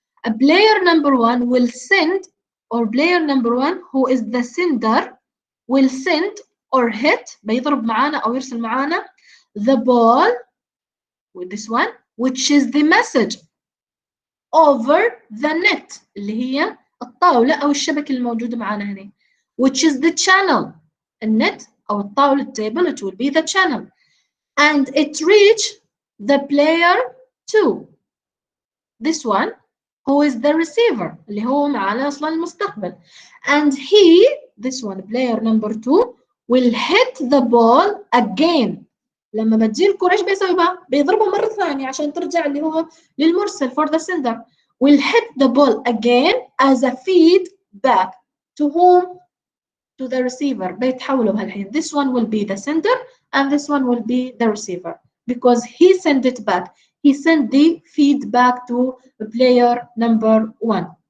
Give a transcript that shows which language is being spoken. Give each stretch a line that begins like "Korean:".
English: A player number 1 will send, or player number 1 who is the sender will send or hit,
Arabic: بيضرب معانا أو يرسل معانا
English: the ball with this one, which is the message, over the net
Arabic: اللي هي الطاولة أو الشبكة الموجودة معانا هنا,
English: which is the channel.
Arabic: النت أو الطاولة
English: table, it will be the channel, and it reach the player 2. This one, who is the receiver
Arabic: اللي هو معنا أصلا المستقبل.
English: And he, this one, player number 2, will hit the ball again.
Arabic: لما بتجي الكرة ايش بيسوي بقى؟ بيضربها مرة ثانية عشان ترجع اللي هو للمرسل
English: for the sender. Will hit the ball again as a feedback. To whom? To the receiver.
Arabic: بيتحولوا بهالحين.
English: This one will be the sender and this one will be the receiver because he sent it back. He sent the feedback to player number 1.